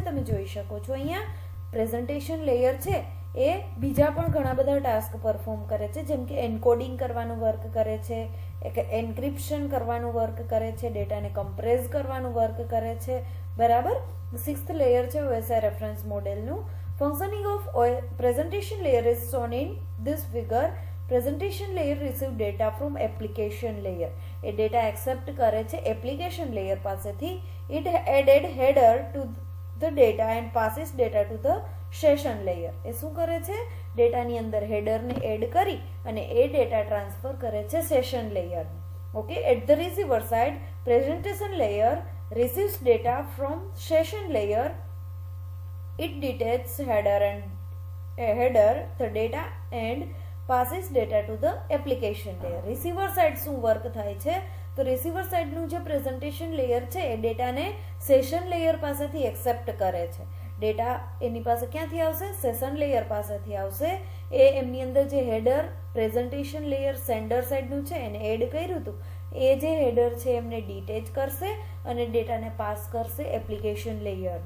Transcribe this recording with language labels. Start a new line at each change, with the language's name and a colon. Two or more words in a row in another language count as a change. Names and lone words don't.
Gujarati: તમે જોઈ શકો છો અહીંયા
English: presentation layer
Gujarati: છે એ બીજા પણ ઘણા બધા
English: task perform
Gujarati: કરે છે, જેમ કે એન્કોડિંગ કરવાનું વર્ક કરે છે, એન્ક્રિપ્શન કરવાનું વર્ક કરે છે, ડેટાને કમ્પ્રેસ કરવાનું વર્ક કરે છે. બરાબર, 6th લેયર છે OSI રેફરન્સ મોડેલનું.
English: functioning of presentation layer is shown in this figure. Presentation layer receive data from application layer.
Gujarati: એ
English: data accept
Gujarati: કરે છે
English: application layer
Gujarati: પાસેથી.
English: It added header to the data and passes data to the session layer.
Gujarati: એ શું કરે છે? ડેટાની અંદર હેડરને એડ કરી અને એ ડેટા ટ્રાન્સફર કરે છે સેશન લેયરને.
English: OK, at the receiver side presentation layer receives data from session layer. It detects the data and passes data to the application layer. receiver side
Gujarati: શું વર્ક થાય છે? તો
English: receiver side
Gujarati: નું જે
English: presentation layer
Gujarati: છે એ ડેટાને
English: session layer
Gujarati: પાસેથી એક્સેપ્ટ કરે છે. ડેટા એની પાસે ક્યાંથી આવશે?
English: session layer
Gujarati: પાસેથી આવશે. એ એમની અંદર જે
English: header presentation layer
Gujarati: સેન્ડર સાઈડનું છે એને એડ કર્યું હતું, એ જે હેડર છે એમને ડિટેચ કરશે અને ડેટાને પાસ કરશે એપ્લિકેશન લેયરને.